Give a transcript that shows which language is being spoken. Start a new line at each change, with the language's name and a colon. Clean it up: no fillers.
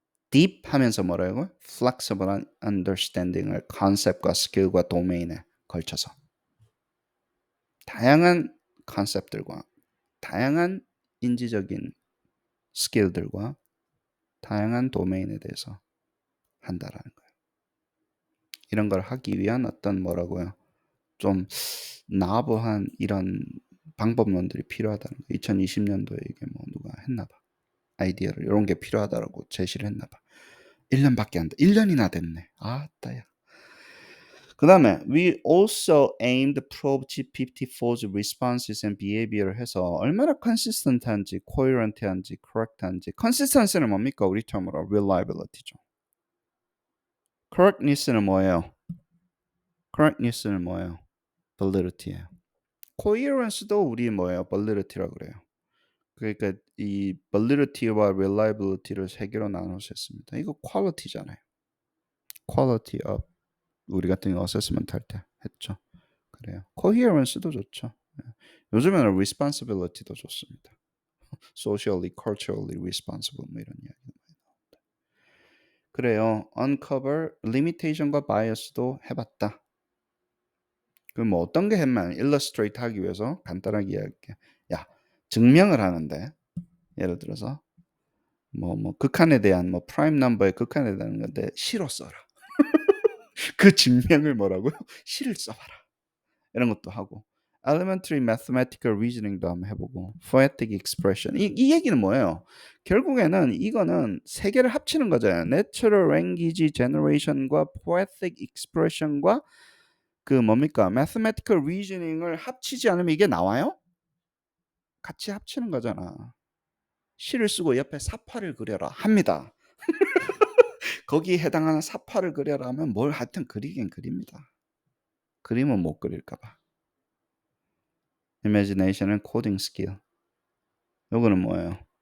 Korean: deep 하면서 뭐라고? flexible한 understanding을 컨셉과 스킬과 도메인에 걸쳐서 다양한 컨셉들과 다양한 인지적인 스킬들과 다양한 도메인에 대해서 한다라는 거예요. 이런 걸 하기 위한 어떤 좀 나부한 이런 방법론들이 필요하다는 거. 2020년도에 이게 누가 했나 봐. 아이디어를 이런 게 필요하다라고 제시를 했나 봐. 1년밖에 안 돼. 1년이나 됐네. 따야. 그 다음에
English: we also aimed probe GPT-4's responses and behavior
Korean: 해서 얼마나
English: consistent한지, coherent한지, correct한지.
Korean: consistency는 뭡니까? 우리 term으로 reliability죠. correctness는 뭐예요? correctness는 뭐예요? validity예요. coherence도 우리 validity라고 그래요. 그러니까 이 validity와 reliability를 세 개로 나눠서 했습니다. 이거 quality잖아요. quality of 우리 같은 경우 어세스먼트 할 때 했죠. 그래요. coherence도 좋죠. 요즘에는 responsibility도 좋습니다.
English: socially, culturally responsible
Korean: 이런 이야기. 그래요.
English: uncover limitation과 bias도
Korean: 해봤다. 그럼 어떤 게 했냐면 illustrate 하기 위해서 간단하게 이야기할게. 증명을 하는데 예를 들어서 극한에 대한 프라임 넘버의 극한에 대한 건데 시로 써라. 그 증명을 뭐라고요? 시를 써봐라. 이런 것도 하고
English: elementary mathematical reasoning
Korean: 도 한번 해보고
English: poetic expression
Korean: 이 얘기는 뭐예요? 결국에는 이거는 세 개를 합치는 거잖아요.
English: natural language generation과 poetic expression과
Korean: 그 뭡니까?
English: mathematical reasoning
Korean: 을 합치지 않으면 이게 나와요? 같이 합치는 거잖아. 시를 쓰고 옆에 사파를 그려라 합니다. 거기에 해당하는 사파를 그려라 하면 뭘 하여튼 그리긴 그립니다. 그림은 못 그릴까 봐. imagination은
English: coding skill.
Korean: 요거는 뭐예요?